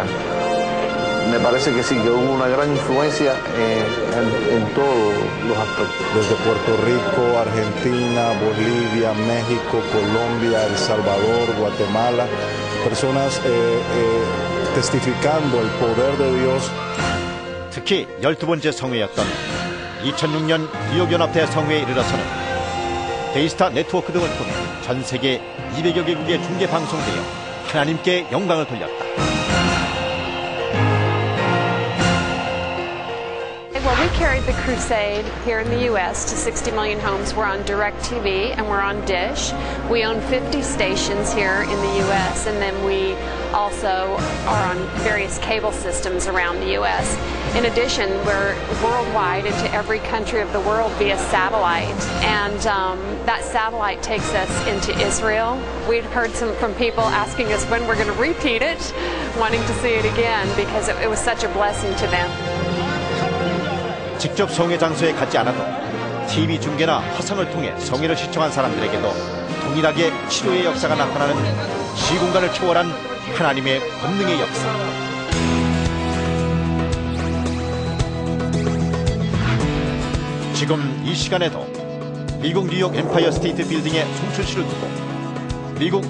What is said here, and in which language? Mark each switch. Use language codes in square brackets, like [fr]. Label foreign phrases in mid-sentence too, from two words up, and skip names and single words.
[es] Me parece que sí, que hubo una gran influencia en todos los aspectos. Desde Puerto Rico, Argentina, Bolivia, México, Colombia, El Salvador, Guatemala, personas testificando el poder de Dios. [ko] 특히 12번째 성회였던 2006년 뉴욕연합대 성회에 이르러서는 데이스타 네트워크 등을 통해 전 세계 200여 개국에 중계 방송되어 하나님께 영광을 돌렸다. [en] Well, we carried the crusade here in the U.S. to 60 million homes. We're on DirecTV and we're on Dish. We own 50 stations here in the U.S. and then we also are on various cable systems around the U.S. In addition, we're worldwide into every country of the world via satellite, and that satellite takes us into Israel. We'd heard from people asking us when we're going to repeat it, wanting to see it again because it was such a blessing to them. [ko] 직접 성회 장소에 가지 않아도 TV 중계나 화상을 통해 성회를 시청한 사람들에게도 동일하게 치료의 역사가 나타나는 시공간을 초월한 하나님의 권능의 역사. 지금 이 시간에도 미국 뉴욕 엠파이어 스테이트 빌딩의 송출시를 두고 미국